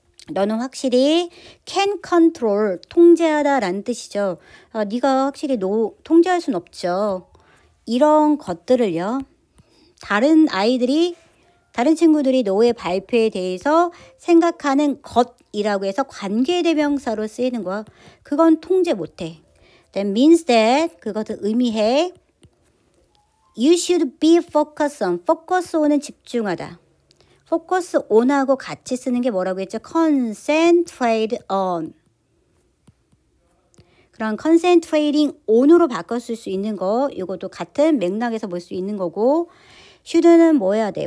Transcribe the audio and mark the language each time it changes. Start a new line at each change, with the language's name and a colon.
Korean: 너는 확실히 can control, 통제하다 라는 뜻이죠. 네가 확실히 통제할 순 없죠. 이런 것들을요. 다른 친구들이 너의 발표에 대해서 생각하는 것이라고 해서 관계대명사로 쓰이는 거야. 그건 통제 못해.
English: That means that
Korean: 그것을 의미해.
English: You should be focused on.
Korean: focus on은 집중하다. focus on하고 같이 쓰는 게 뭐라고 했죠?
English: concentrate on.
Korean: 그런 concentrating on으로 바꿨을 수 있는 거 이것도 같은 맥락에서 볼 수 있는 거고 should는 뭐 해야 돼?